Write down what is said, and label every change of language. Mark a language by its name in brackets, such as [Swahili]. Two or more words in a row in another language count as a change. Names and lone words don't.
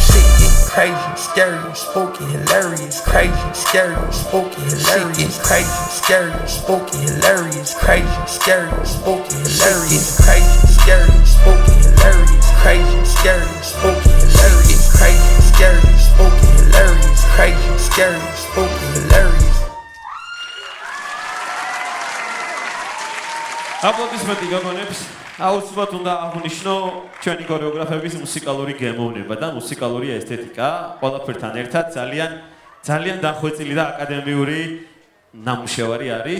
[English] Shit get crazy, scary, spooky, hilarious. Crazy, scary, spooky, hilarious. Crazy, scary, spooky, hilarious. Crazy, scary, spooky, hilarious. Crazy, scary, spooky, hilarious. Crazy, scary, spooky, hilarious. Crazy, scary, spooky, hilarious. Crazy, scary, spooky, hilarious. [Georgian] აპლოდისმენტი გოგონებს. აუცილებლად უნდა აღვნიშნო ჩვენი ქორეოგრაფების მუსიკალური გემოვნება და მუსიკალური ესთეტიკა. ყველაფერთან ერთად ძალიან დახვეწილი და აკადემიური ნამუშევარი არის.